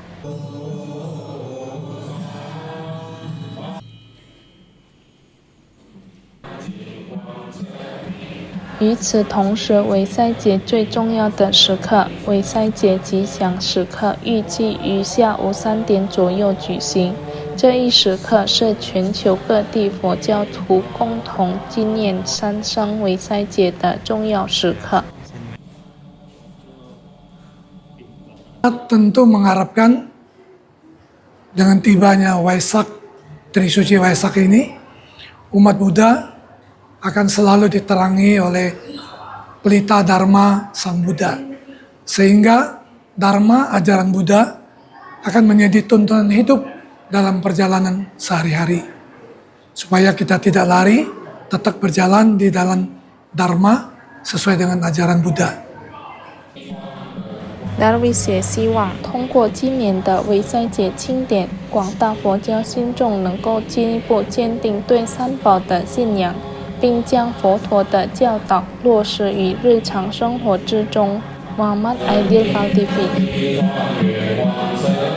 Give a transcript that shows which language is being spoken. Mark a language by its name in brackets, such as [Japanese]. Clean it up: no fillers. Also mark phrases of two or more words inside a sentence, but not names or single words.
[Chinese] 与此同时，维赛节最重要的时刻——维赛节吉祥时刻，预计于下午3点左右举行。这一时刻是全球各地佛教徒共同纪念三圣维赛节的重要时刻。 [Indonesian] Tentu mengharapkan dengan tibanya Waisak, Trisuci Waisak ini, umat Buddha akan selalu diterangi oleh pelita Dharma Sang Buddha. Sehingga Dharma, ajaran Buddha, akan menjadi tuntunan hidup dalam perjalanan sehari-hari. Supaya kita tidak lari, tetap berjalan di dalam Dharma sesuai dengan ajaran Buddha. [Chinese] Darwin 也希望通过今年的维赛节庆典，广大佛教信众能够进一步坚定对三宝的信仰，并将佛陀的教导落实于日常生活之中。Muhammad Aidil, PAL TV。